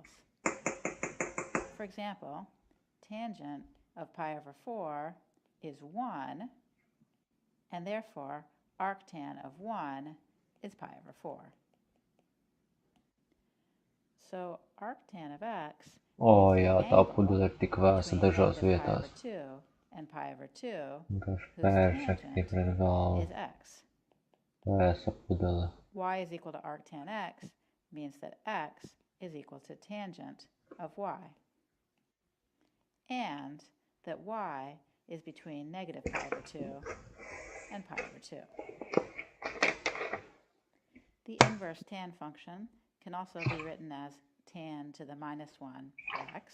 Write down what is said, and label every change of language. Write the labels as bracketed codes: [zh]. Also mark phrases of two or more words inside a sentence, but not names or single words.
[en] For example, tangent of pi over 4 is 1, and therefore arctan of 1 is pi over 4. So arctan of x [lv] Jā, tā pudele ir tik vēsa dažās vietās. [en] And pi over 2, [lv] Perfekti pret galvu. [en] is x. [lv] Vēsa pudele. [en] Y is equal to arctan x means that x is equal to tangent of y, and that y is between negative pi over 2 and pi over 2. The inverse tan function can also be written as tan to the minus 1 x.